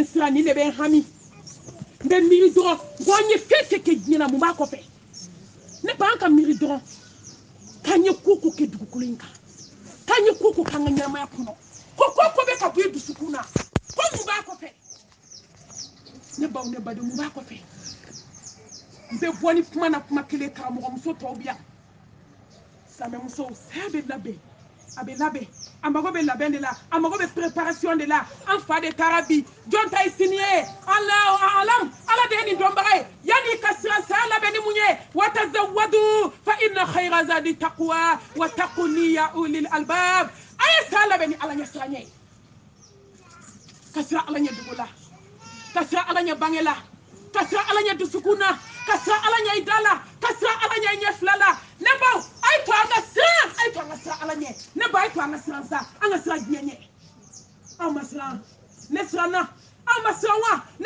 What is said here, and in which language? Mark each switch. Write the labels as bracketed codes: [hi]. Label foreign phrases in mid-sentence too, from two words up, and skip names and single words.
[bm] n siran nin de bɛ n hami n bɛ miiri dɔrɔn ko an ye fɛn fɛn kɛ diɲɛ na mun b'a kɔfɛ ne ba an ka miiri dɔrɔn k'an ye ko ko kɛ dugukolo in kan k'an ye ko ko k'an ka ɲɛnamaya kɔnɔ ko bɛ ka bɔ i dusukun na ko mun b'a kɔfɛ ne baw ne badenw mun b'a kɔfɛ n bɛ bɔ ni kuma na kuma kelen karamɔgɔmuso tɔw bi yan silamɛ musow saya bɛ labɛn a bɛ labɛn a mago bɛ labɛn de la a mago bɛ préparation de la an fa de taara bi jɔn ta ye sini ye [ar] الله أعلم [bm] ala de ye nin dɔnbaga ye yanni ka siran saya labɛn ni mun ye wa [ar] تزودوا فإن خير الزاد التقوى واتقون يا أولي الألباب [bm] a ye saya labɛn ni ala ɲɛ siranɲɛ ye ka siran ala ɲɛ dugu la ka siran ala ɲɛ bange la ka siran ala ɲɛ dusukun na ka siran ala ɲɛ i da la ka siran ala ɲɛ i ɲɛ fila la ne baw a ye to an ka siran a ye to an ka siran ala ɲɛ ne ba a ye to an ka siran sa an ka siran diɲɛ ɲɛ anw ma siran ne siranna anw ma siran wa ne